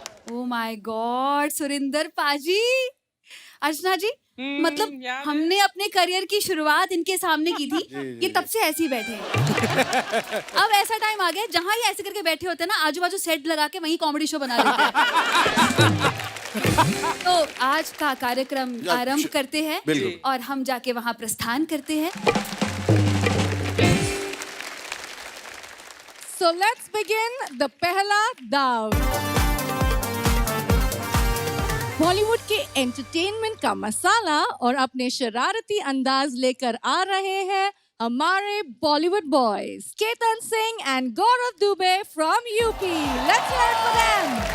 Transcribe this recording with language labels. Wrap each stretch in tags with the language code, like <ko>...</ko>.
<en>Oh my God,</en> <hi>Surinder पाजी, अर्चना जी, मतलब हमने अपने करियर की शुरुआत इनके सामने की थी, ये तब से ऐसे ही बैठे हैं. अब ऐसा टाइम आ गया जहाँ ये ऐसे करके बैठे होते हैं ना, आजू बाजू सेट लगा के वहीं कॉमेडी शो बना लेते हैं. तो आज का कार्यक्रम आरंभ करते हैं और हम जाके वहाँ प्रस्थान करते हैं.</hi> <en>So let's begin the</en> <hi>पहला दाव. बॉलीवुड के एंटरटेनमेंट का मसाला और अपने शरारती अंदाज लेकर आ रहे हैं हमारे Bollywood boys Ketan Singh and Gaurav Dubey from UP.</hi> <en>Let's hear it for them.</en>